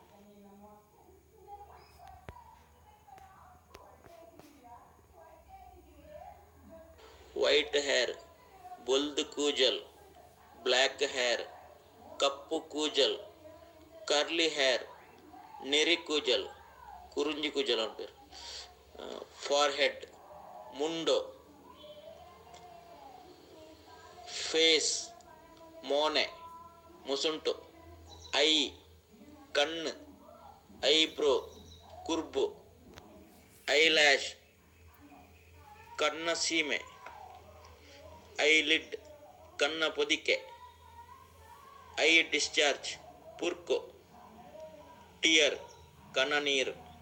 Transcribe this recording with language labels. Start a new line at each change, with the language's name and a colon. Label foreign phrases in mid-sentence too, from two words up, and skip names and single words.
English: white hair
Tulu: ಬೊಲ್ದು ಕೂಜಲ್,
English: black hair
Tulu: ಕಪ್ಪು ಕೂಜಲ್,
English: curly hair
Tulu: ನೆರಿ ಕೂಜಲ್, ಕುರುಂಜಿ ಕೂಜಲ್ ಅಂತ పేరు.
English: fore head
Tulu: ಮುಂಡೋ, ಫೇಸ್ ಮೋನೆ ಮುಸುಂಟು, ಐ ಕಣ್ಣು, ಐಬ್ರೋ ಕುರ್ಬು, ಐಲ್ಯಾಶ್ ಕಣ್ಣ ಸೀಮೆ, ಐಲಿಡ್ ಕಣ್ಣ ಪೊದಿಕೆ,
English: eye discharge
Tulu: ಪುರ್ಕು, ಟಿಯರ್ ಕಣ್ಣ ನೀರು.